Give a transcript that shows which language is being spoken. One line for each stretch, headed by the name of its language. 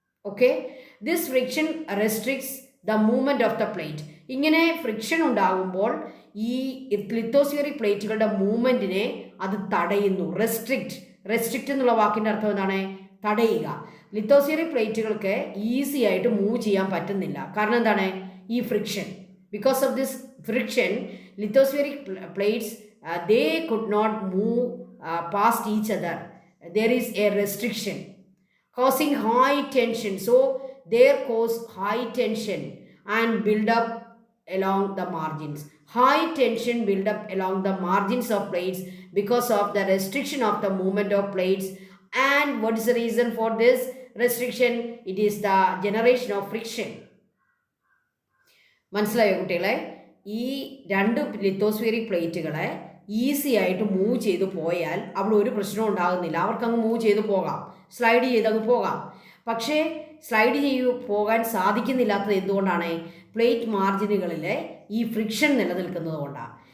English: Okay, this friction restricts the movement of the plate.
Malayalam: ഇങ്ങനെ friction ഉണ്ടാകുമ്പോൾ ഈ lithospheric പ്ലേറ്റുകളുടെ മൂവ്മെൻറ്റിനെ അത് തടയുന്നു. റെസ്ട്രിക്റ്റ് എന്നുള്ള വാക്കിൻ്റെ അർത്ഥം എന്താണ്? തടയുക. ലിത്തോസ്ഫിയറിക് പ്ലേറ്റുകൾക്ക് ഈസി ആയിട്ട് മൂവ് ചെയ്യാൻ പറ്റുന്നില്ല. കാരണം എന്താണ്? ഈ friction.
English: Because of this friction, lithospheric plates they could not move past each other. There is a restriction causing high tension. So there cause high tension and build up along the margins. High tension build up along the margins of plates because of the restriction of the movement of plates. And what is the reason for this restriction? It is the generation of friction.
Malayalam: മനസ്സിലായോ കുട്ടികളെ? ഈ രണ്ട് lithospheric പ്ലേറ്റുകളെ easy ആയിട്ട് move ചെയ്ത് പോയാൽ അവിടെ ഒരു പ്രശ്നവും ഉണ്ടാകുന്നില്ല. അവർക്കങ്ങ് മൂവ് ചെയ്ത് പോകാം, സ്ലൈഡ് ചെയ്തങ്ങ് പോകാം. പക്ഷേ സ്ലൈഡ് പോകാൻ സാധിക്കുന്നില്ലാത്തത് എന്തുകൊണ്ടാണ്? പ്ലേറ്റ് മാർജിനുകളിൽ ഈ ഫ്രിക്ഷൻ നിലനിൽക്കുന്നത് കൊണ്ടാണ്.